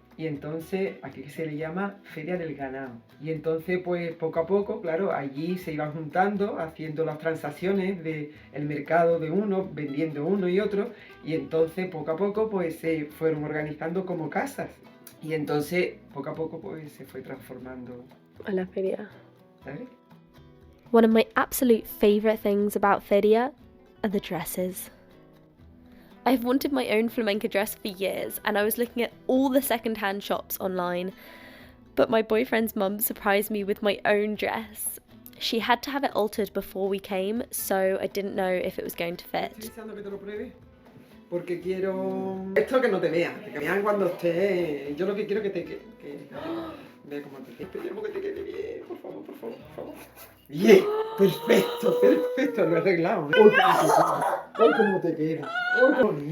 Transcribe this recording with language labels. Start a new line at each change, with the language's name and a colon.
Spanish: Y entonces aquí se le llama Feria del Ganado. Y entonces pues poco a poco, claro, allí se iban juntando, haciendo las transacciones del mercado de uno, vendiendo uno y otro. Y entonces poco a poco pues se fueron organizando como casas. Y entonces poco a poco pues se fue transformando A la feria. ¿sabes?
English: One of my absolute favourite things about feria are the dresses. I've wanted my own flamenco dress for years, and I was looking at all the second-hand shops online, but my boyfriend's mum surprised me with my own dress. She had to have it altered before we came, so I didn't know if it was going to fit.
Spanish: Estoy deseando que te lo pruebes porque quiero... Esto que no te vean, que vean cuando esté... Yo lo que quiero que te... Ve cómo te... Esperemos que te quede bien, por favor. Bien, perfecto, lo he arreglado. ¡Uy, cómo te queda! ¡Uy, qué bonito!